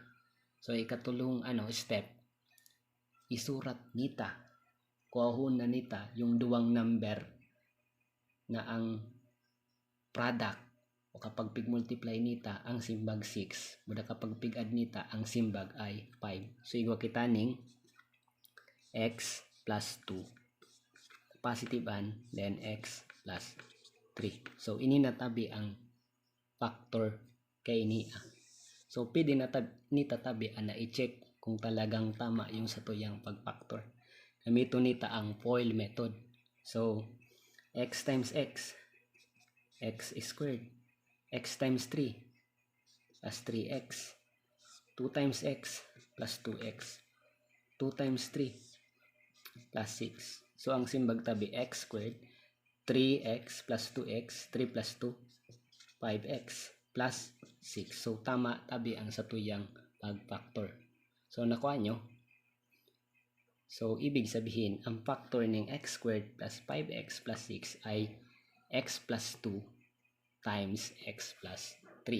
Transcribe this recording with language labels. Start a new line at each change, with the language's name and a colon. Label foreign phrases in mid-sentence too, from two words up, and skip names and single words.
Bikol: So ikatulong step, isurat nita, kuhahon na nita yung duwang number na ang product o kapag pig-multiply nita ang simbag 6, buda kapag pig-add nita ang simbag ay 5. So igwa kita ning
English: x plus 2 positive and then x plus 3.
Bikol: So ini natabi ang factor kay ini. So pwede nita tabi na i-check kung talagang tama yung satuyang pag-factor. Gamiton nita ang FOIL method.
English: So x times x squared, x times 3 plus 3x, 2 times x plus 2x, 2 times 3 plus 6.
Bikol: So ang simbag tabi
English: x squared, 3x plus 2x, 3 plus 2, 5x plus 6.
Bikol: So tama tabi ang satuyang pag-factor. So nakuha nyo.
Filipino: So ibig sabihin, ang factor ng
English: x squared plus 5x plus 6
Filipino: ay
English: x plus 2 times x plus 3.